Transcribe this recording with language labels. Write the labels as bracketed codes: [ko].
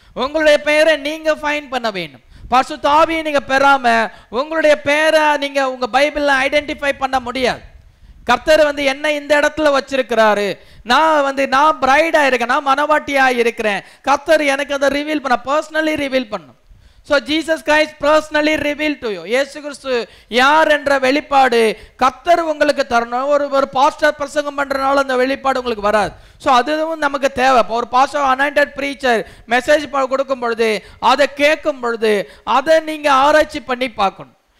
[ta] உங்களுடைய பெயரை நீங்க ஃபைண்ட் பண்ண வேண்டும். பரிசுத்த ஆவியை நீங்க பெறாம உங்களுடைய பெயரை நீங்க உங்க பைபிள்ல ஐடென்டிஃபை பண்ண முடியாது. கர்த்தர் என்ன இந்த இடத்துல வச்சிருக்கிறாரு, நான் பிரைடா இருக்கேன், நான் மனவாட்டியா இருக்கிறேன். கர்த்தர் எனக்கு அதை ரிவீல் பண்ண, பர்சனலி ரிவீல் பண்ணும். [en] So Jesus Christ personally revealed to you. [ta] இயேசு கிறிஸ்து யார் என்ற வெளிப்பாடு கர்த்தர் உங்களுக்கு தரணும். ஒரு பாஸ்டர் பிரசங்கம் பண்றனால அந்த வெளிப்பாடு உங்களுக்கு வராது. ஸோ அதுவும் நமக்கு தேவை. ஒரு பாஸ்டர் அனாயிண்டட் ப்ரீச்சர் மெசேஜ் கொடுக்கும் பொழுது அதை கேட்கும் பொழுது அதை நீங்க ஆராய்ச்சி பண்ணி பார்க்கணும்.